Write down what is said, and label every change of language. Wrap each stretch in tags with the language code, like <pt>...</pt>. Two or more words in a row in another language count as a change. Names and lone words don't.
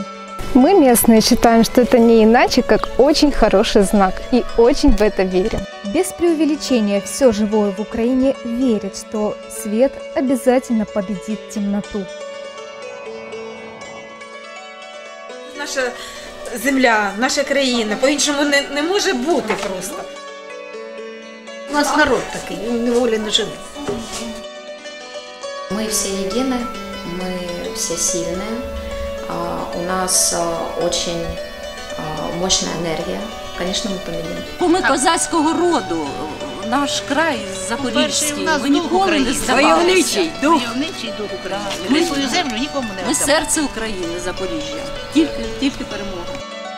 <ru>Мы, местные, считаем, что это не иначе, как очень хороший знак, и очень в это верим. Без преувеличения, все живое в Украине верит, что свет обязательно победит темноту.</ru> <uk>Наша земля, наша країна, по-іншому не може бути просто.</uk> <ru>У нас народ такой, он неволе не живет. Мы все едины, мы все сильные. У нас очень мощная энергия. Конечно, мы победим.</ru> <uk>Ми козацького роду, наш край Запорізький, ми ніколи не здавалися. Войовничий дух України. Ми свою землю нікому не віддамо. Ми серце України, Запоріжжя. Тільки перемога.</uk>